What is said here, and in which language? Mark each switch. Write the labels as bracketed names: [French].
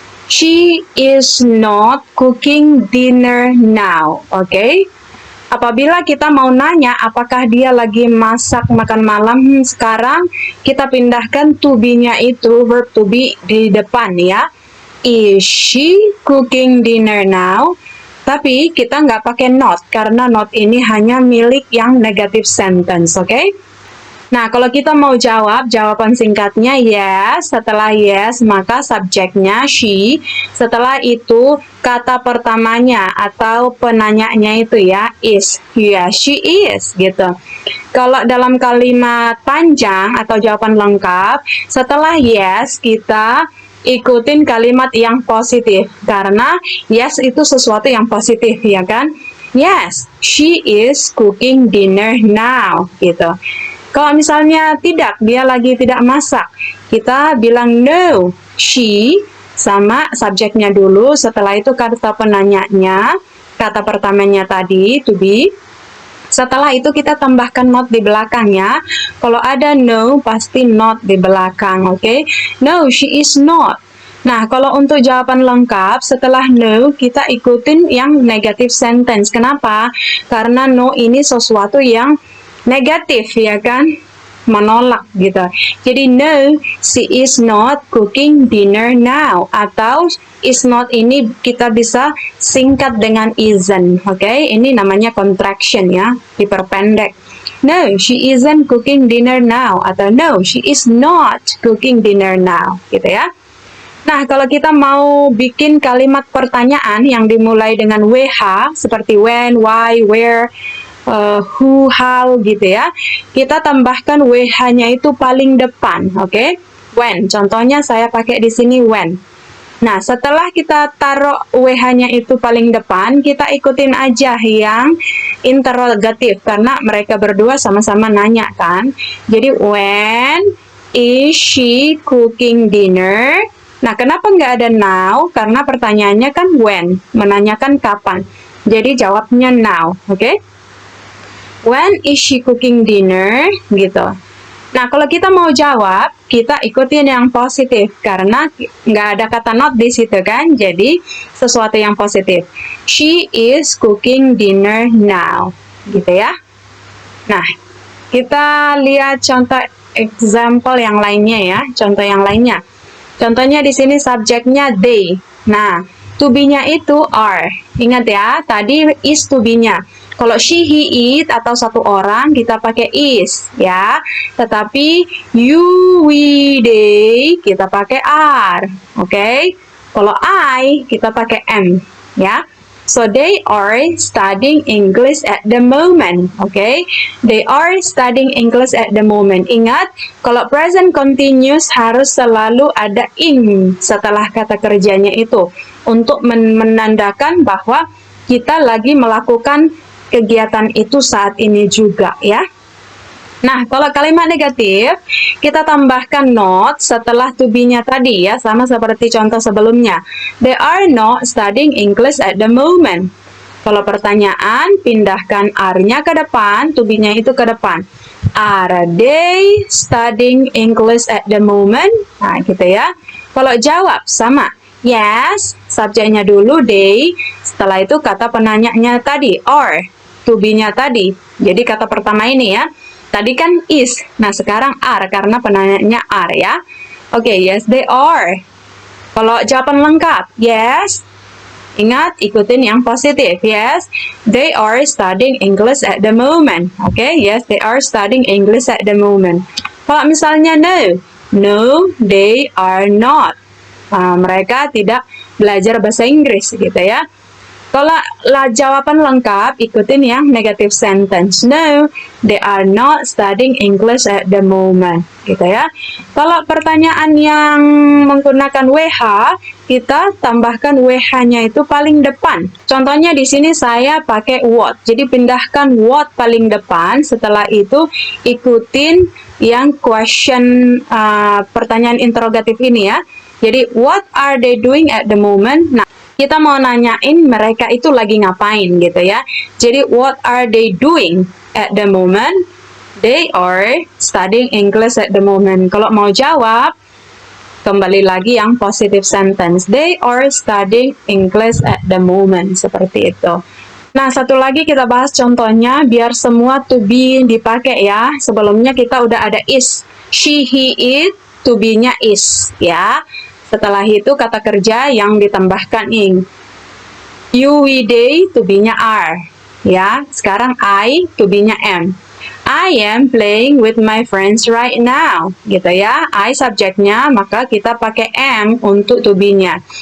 [English] She is not cooking dinner now, oke? [Indonesian] Apabila kita mau nanya apakah dia lagi masak makan malam sekarang, kita pindahkan to be-nya itu, verb to be di depan ya. [English] Is she cooking dinner now? [Indonesian] Tapi kita nggak pakai not, karena not ini hanya milik yang negative sentence, oke? Nah, kalau kita mau jawab, jawaban singkatnya yes. Setelah yes, maka subjeknya she. Setelah itu, kata pertamanya atau penanyanya itu ya, is. Ya, [English] she is, [Indonesian] gitu. Kalau dalam kalimat panjang atau jawaban lengkap, setelah yes, kita ikutin kalimat yang positif karena yes itu sesuatu yang positif ya kan. [English] Yes, she is cooking dinner now gitu. [Indonesian] Kalau misalnya tidak, dia lagi tidak masak, kita bilang no, she sama subjeknya dulu, setelah itu kata penanyanya, kata pertamanya tadi to be. Setelah itu kita tambahkan not di belakangnya. Kalau ada no, pasti not di belakang, oke? [English] No, she is not. [Indonesian] Nah, kalau untuk jawaban lengkap, setelah no, kita ikutin yang negative sentence. Kenapa? Karena no ini sesuatu yang negatif, ya kan? Menolak gitu. [English] Jadi no, she is not cooking dinner now. [Indonesian] Atau is not ini kita bisa singkat dengan isn't, oke? Ini namanya contraction ya, diperpendek. [English] No, she isn't cooking dinner now. Atau no, she is not cooking dinner now, gitu ya. [Indonesian] Nah, kalau kita mau bikin kalimat pertanyaan yang dimulai dengan WH, seperti when, why, where, who, how gitu ya. Kita tambahkan WH-nya itu paling depan, oke? When. Contohnya saya pakai di sini when. Nah, setelah kita taruh WH-nya itu paling depan, kita ikutin aja yang interrogatif karena mereka berdua sama-sama nanya kan. [English] Jadi when is she cooking dinner? [Indonesian] Nah, kenapa nggak ada now? Karena pertanyaannya kan when, menanyakan kapan. Jadi jawabnya [English] now, oke? When is she cooking dinner? [Indonesian] Gitu. Nah, kalau kita mau jawab, kita ikutin yang positif karena nggak ada kata not di situ kan. Jadi sesuatu yang positif. [English] She is cooking dinner now, [Indonesian] gitu ya. [English] Nah, [Indonesian] Kita lihat contoh example yang lainnya ya, contoh yang lainnya. Contohnya di sini subjeknya they. Nah, to be-nya itu are. Ingat ya, tadi is to be-nya. Kalau she, he, it atau satu orang kita pakai is ya. Tetapi you, we, they kita pakai are. Oke? Kalau I kita pakai am ya. [English] So they are studying English at the moment. Okay? They are studying English at the moment. [Indonesian] Ingat, kalau present continuous harus selalu ada in setelah kata kerjanya itu untuk menandakan bahwa kita lagi melakukan kegiatan itu saat ini juga ya. Nah, kalau kalimat negatif, kita tambahkan not setelah to be-nya tadi ya, sama seperti contoh sebelumnya. They are not studying English at the moment. Kalau pertanyaan, pindahkan are-nya ke depan, to be-nya itu ke depan. [English] Are they studying English at the moment? [Indonesian] Nah, gitu ya. Kalau jawab, sama. Yes, subjeknya dulu they, setelah itu kata penanyanya tadi, are, to be-nya tadi. Jadi kata pertama ini ya. Tadi kan is, nah sekarang are karena penanyanya are ya. [English] Oke, yes they are. [Indonesian] Kalau jawaban lengkap, [English] yes. [Indonesian] Ingat, ikutin yang positif. [English] Yes, they are studying English at the moment. Oke, yes they are studying English at the moment. [Indonesian] Kalau misalnya [English] no, they are not. [Indonesian] Mereka tidak belajar bahasa Inggris gitu ya. Kalau jawaban lengkap, ikutin yang negative sentence. [English] No, they are not studying English at the moment. [Indonesian] Gitu ya. Kalau pertanyaan yang menggunakan WH, kita tambahkan WH-nya itu paling depan. Contohnya di sini saya pakai what. Jadi pindahkan what paling depan. Setelah itu ikutin yang question, pertanyaan interrogatif ini ya. Jadi [English] what are they doing at the moment? [Indonesian] Nah, kita mau nanyain mereka itu lagi ngapain gitu ya. [English] Jadi what are they doing at the moment? They are studying English at the moment. [Indonesian] Kalau mau jawab, kembali lagi yang positive sentence. [English] They are studying English at the moment. [Indonesian] Seperti itu. Nah, satu lagi kita bahas contohnya biar semua to be dipakai ya. Sebelumnya kita udah ada is. She, he, it, to be-nya is ya. Setelah itu kata kerja yang ditambahkan ing. You, we, they, to be-nya are. Ya, sekarang I, to be-nya am. [English] I am playing with my friends right now. [Indonesian] Gitu ya. I subjeknya, maka kita pakai am untuk to be-nya.